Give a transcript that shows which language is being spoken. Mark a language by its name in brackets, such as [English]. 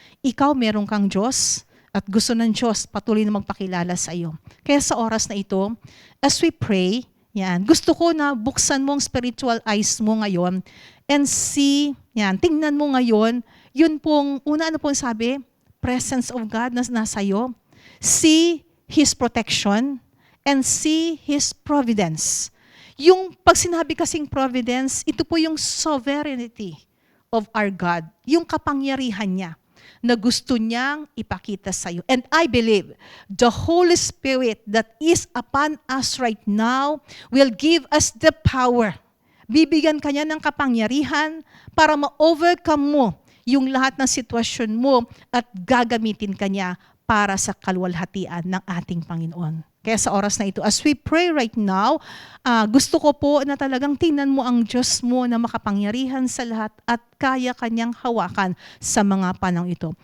[Filipino] Ikaw meron kang Diyos at gusto ng Diyos patuloy na magpakilala sa iyo. Kaya sa oras na ito, [English] as we pray, [Filipino] gusto ko na buksan mo ang spiritual eyes mo ngayon [English] and see, [Filipino] tingnan mo ngayon, yun pong, una ano pong sabi, [English] presence of God [Filipino] na nasa iyo. [English] See His protection and see His providence. [Filipino] Yung pag sinabi kasing providence, ito po yung [English] sovereignty of our God, [Filipino] yung kapangyarihan niya na gusto niyang ipakita sa iyo. [English] And I believe the Holy Spirit that is upon us right now will give us the power. [Filipino] Bibigyan kanya ng kapangyarihan para ma-overcome mo yung lahat ng sitwasyon mo at gagamitin kanya para sa kaluwalhatian ng ating Panginoon. Kaya sa oras na ito, [English] as we pray right now, [Filipino] gusto ko po na talagang tingnan mo ang Diyos mo na makapangyarihan sa lahat at kaya kanyang hawakan sa mga panahon ito.